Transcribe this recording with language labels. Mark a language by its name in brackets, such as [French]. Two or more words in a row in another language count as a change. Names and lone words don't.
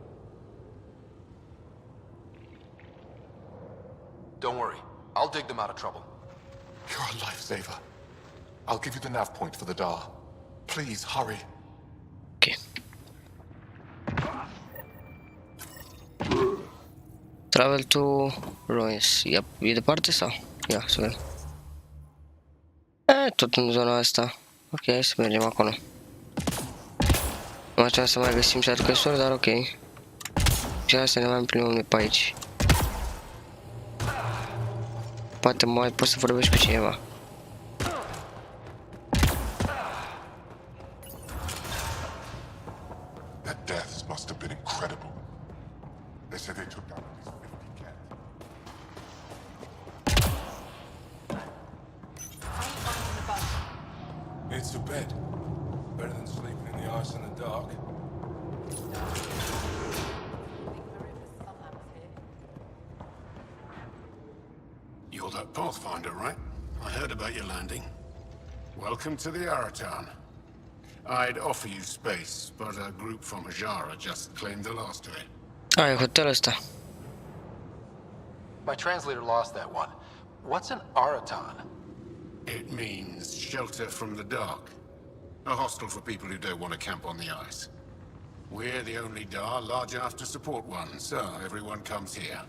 [English] Don't worry. I'll dig them out of trouble. You're a lifesaver. I'll give you the nav point for the Dar. Please, hurry. Ok. Travel to Ruins. [Romanian] E departe sau? Ia, să vedem. Tot în zona asta. Ok, hai să mergem acolo. Nu aș să mai găsim șarcăsori, dar ok. Și asta ne mai plimbăm pe aici. Poate mai poți să vorbești cu cineva. [English] That death must have been incredible. They said they took down at least 50 Ket. It's a bed. Better than sleeping in the ice in the dark. You're that Pathfinder, right? I heard about your landing. Welcome to the Aratan. I'd offer you space, but a group from Ajara just claimed the last of it. [Romanian] E hotelul ăsta. [English] My translator lost that one. What's an Aratan? It means shelter from the dark. A hostel for people who don't want to camp on the ice. We're the only Dar large enough to support one, so everyone comes here.